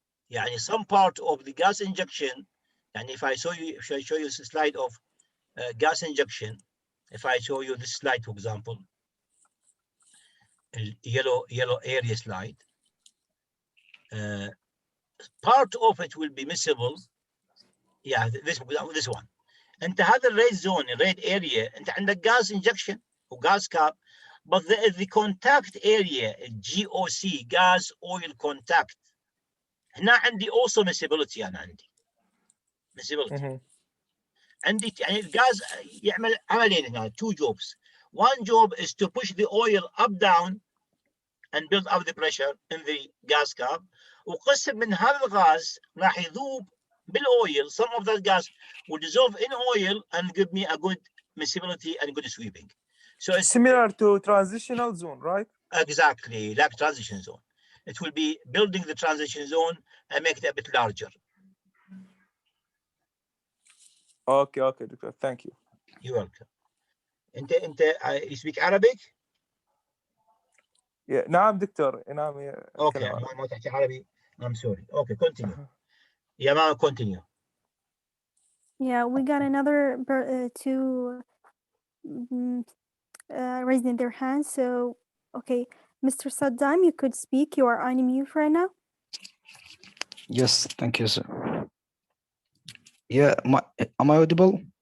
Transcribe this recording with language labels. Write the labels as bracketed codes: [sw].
[en] يعني some part of the gas injection, and if I show you a slide of gas injection, if I show you this slide, for example, yellow area slide, part of it will be miscible. Yeah, this one. انت هذا red zone, red area, انت عندك gas injection or gas cap, but the contact area, GOC, gas oil contact, [ar] هنا عندي [en] also miscibility. [ar] أنا عندي miscibility. عندي يعني الغاز يعمل عملين هنا, [en] two jobs. One job is to push the oil up down and build up the pressure in the gas cap, [ar] وقسم من هذا الغاز راح يذوب بالاويل. [en] Some of that gas will dissolve in oil and give me a good miscibility and good sweeping. So it's similar to transitional zone, right? Exactly, like transition zone. It will be building the transition zone and make it a bit larger. Okay, doctor. Thank you. You're welcome. [ar] انت [en] you speak Arabic? Yeah, [ar] نعم دكتور. نعم. [en] Okay, [ar] ما تحكي عربي. [en] I'm sorry. Okay, continue. Yeah, ma, continue. Yeah, we got another two raising their hands. So, okay, Mr. Saddam, you could speak. You are on mute right now. Yes, thank you, sir. Yeah, am I audible?